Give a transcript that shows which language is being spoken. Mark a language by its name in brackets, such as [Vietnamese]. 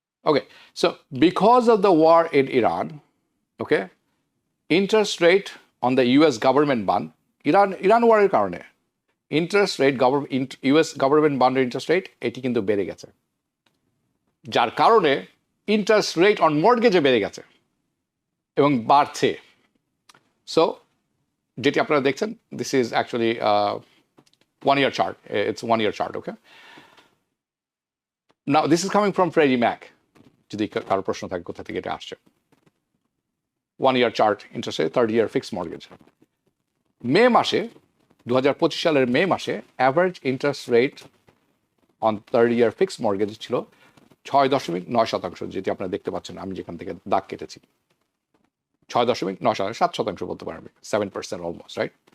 [Bangla] Okay, so because of the war in Iran, okay, interest rate on the US government bond, Iran ওয়ারের কারণে interest rate US government বন্ডের interest rate এটি কিন্তু বেড়ে গেছে, যার কারণে ইন্টারেস্ট রেট অন মর্টগেজে বেড়ে গেছে এবং বাড়ছে। [English] So যেটি আপনারা দেখছেন, this is actually 1 year chart. It's 1 year chart, okay? Now, this is coming from Freddie Mac. যদি কারো প্রশ্ন থাকে কোথা থেকে এটা আসছে। 1 year chart interest rate, 30 year fixed mortgage. [Bangla] মে মাসে 2025 সালের মে মাসে average interest rate on 30 year fixed mortgage ছিল 6.9%, যেটি আপনারা দেখতে পাচ্ছেন আমি যেখান থেকে দাগ কেটেছি। 6.9%, 7% বলতে পারবে, 7% অলমোস্ট, রাইট?